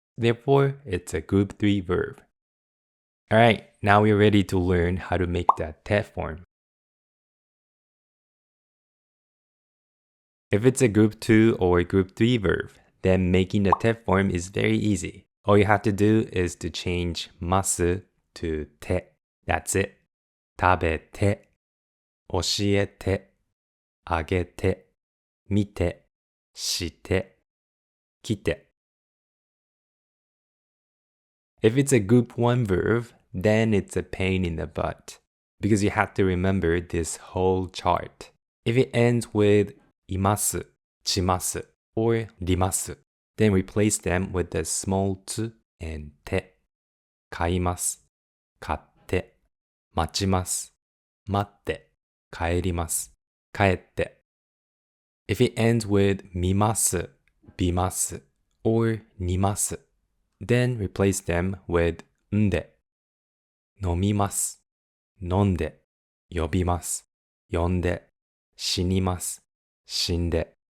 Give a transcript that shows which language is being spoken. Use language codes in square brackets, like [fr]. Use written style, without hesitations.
[en] Therefore, it's a group 3 verb. Alright, now we're ready to learn how to make the te form. If it's a group 2 or group 3 verb, then making the te form is very easy. All you have to do is to change masu to te. That's it. [ja] 食べて、教えて、あげて、見て、して、来て. [en] If it's a group 1 verb, then it's a pain in the butt, because you have to remember this whole chart. If it ends with います, します, or ります, then replace them with the small つ and て. [ja] 買います、買って、待ちます、待って、帰ります、帰って. [en] If it ends with 見ます、見ます, or にます, Then replace them with [ja] んで。飲みます。飲んで。呼びます。呼んで。死にます。死んで。